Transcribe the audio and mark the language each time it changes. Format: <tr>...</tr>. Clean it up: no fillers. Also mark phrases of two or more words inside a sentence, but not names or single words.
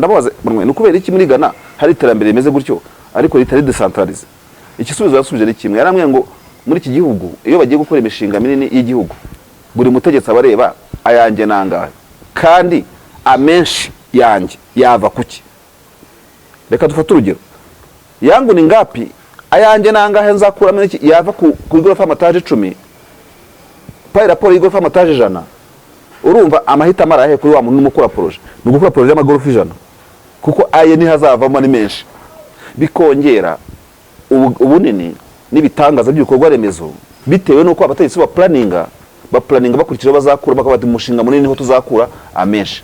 <rw>Ndababaza ni kubera iki muri Ghana hari iterambere rimeze gutyo ariko ritari decentralize? Igisubizo yasubije ni kimwe, yaramwe ngo muri iki gihugu iyo bagiye gukora imishinga minini y'igihugu, buri mutegetsi abareba ayanjye nangahe, kandi amenshi yanjye yava kuki. Reka dufate urugero,</rw> <sw>yangu ni ngapi,</sw> <rw>ayanjye nangahe nzakuramo iki yava ku igorofa amataje 10, pa raporo y'igorofa amataje 100. Urumva amahitamo arahe kuri wa muntu n'umukora projet, ni gukora projet y'amagorofa 100, kuko aye ni hazavamo ni menshi, bikongera ubunini n'ibitangaza by'ibikorwa remezo bitewe nuko abategetsi ba planninga bakurikije bazakura bakabati umushinga munini ho tuzakura amenshi.</rw>